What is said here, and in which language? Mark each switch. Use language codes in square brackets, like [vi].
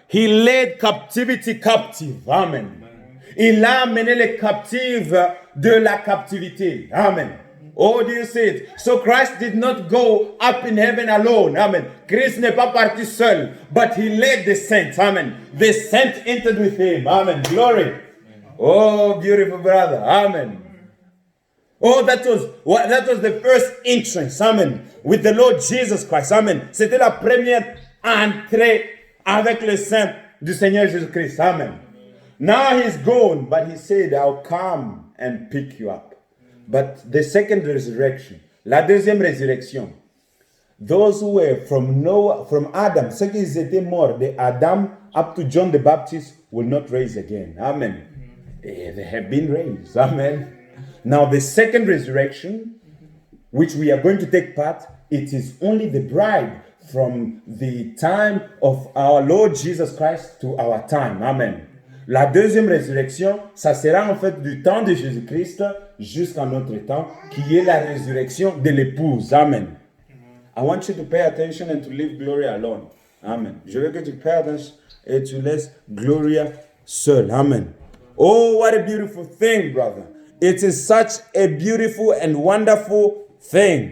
[en] He led captivity captive. Amen. [fr] Il a amené les captives de la captivité. [en] Amen. Oh, do you see it? So Christ did not go up in heaven alone. Amen. [fr] Christ n'est pas parti seul, [en] but he led the saints. Amen. The saints entered with him. Amen. Glory. Oh, beautiful brother. Amen. Oh, that was the first entrance. Amen. With the Lord Jesus Christ. Amen. [fr] C'était la première entrée avec le sang du Seigneur Jésus-Christ. Amen. [en] Now he's gone, but he said, I'll come and pick you up. But the second resurrection, [fr] la deuxième résurrection, [en] those who were from Adam, [fr] ceux qui étaient morts de Adam [en] up to John the Baptist will not rise again. Amen. They have been raised. Amen. Now the second resurrection, which we are going to take part, it is only the bride from the time of our Lord Jesus Christ to our time. Amen. [fr] La deuxième résurrection, ça sera en fait du temps de Jésus-Christ jusqu'à notre temps, qui est la résurrection de l'épouse. Amen. [en] I want you to pay attention and to leave Gloria alone. Amen. [fr] Je veux que tu [en] pay attention [fr] et tu laisses Gloria seule. Amen. [en] Oh, what a beautiful thing, brother. It is such a beautiful and wonderful thing.